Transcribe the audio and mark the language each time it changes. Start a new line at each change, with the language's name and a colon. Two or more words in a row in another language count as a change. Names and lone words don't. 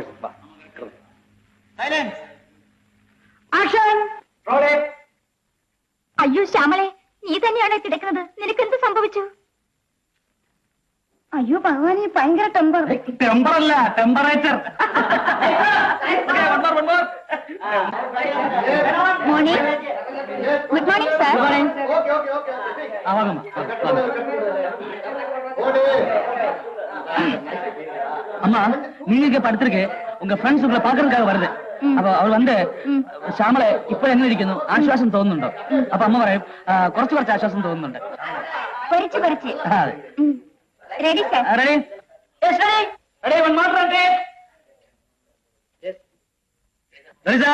Malayalam: അയ്യോ ശ്യാമളെ, നീ തന്നെയാണോ കിടക്കുന്നത്? നിനക്ക് എന്ത് സംഭവിച്ചു? അയ്യോ ഭഗവാനെ, ഭയങ്കര ടെമ്പർ. ടെമ്പറല്ല, ടെമ്പറേച്ചർ. മോർണിംഗ്.
English: Good morning sir.
Tamil: அம்மா, நீங்க இங்க படுத்திருக்கு, உங்க ஃப்ரெண்ட்ஸ் உங்களை பாக்குறதுக்காக வருது.
Malayalam: അപ്പൊ അവൾ വന്ന് ശ്യാമളെ ഇപ്പൊ എങ്ങനെ ഇരിക്കുന്നു, ആശ്വാസം തോന്നുന്നുണ്ടോ? അപ്പൊ അമ്മ പറയും കുറച്ച് ആശ്വാസം തോന്നുന്നുണ്ട്.
English: Ready sir? Ready? Ready, one more take. Ready sir?